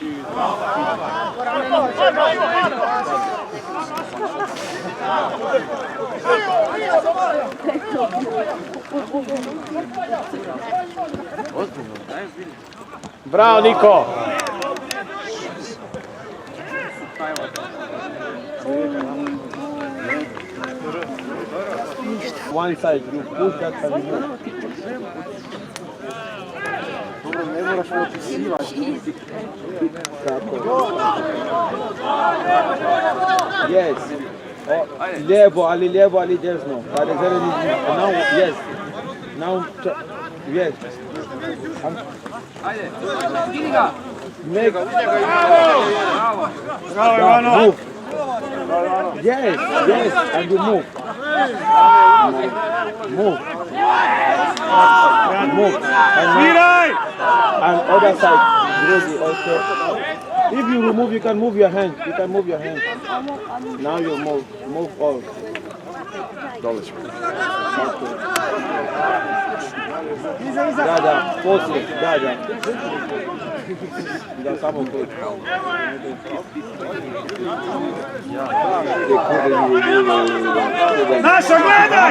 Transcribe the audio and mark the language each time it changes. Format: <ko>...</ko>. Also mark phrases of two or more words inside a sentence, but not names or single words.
<hr>Bravo, Niko!</hr> <en>One side, you push that and you move.</en> <hr>Ne moraš opisivati.</hr> <en>Yes.</en> <hr>Oh, lijevo, ali desno.</hr> <en>Now, yes. Now, yes. Make.</en> <hr>Bravo, Ivano!</hr> <en>Move. Yes, and you move. Move.</en> <hr>Sviraj!</hr> <en>And other side, Rosie also. If you remove, you can move your hand. Now you move all.</en> <hr>Da, poslije, da. Da, samo to. Naša, gledaj!</hr>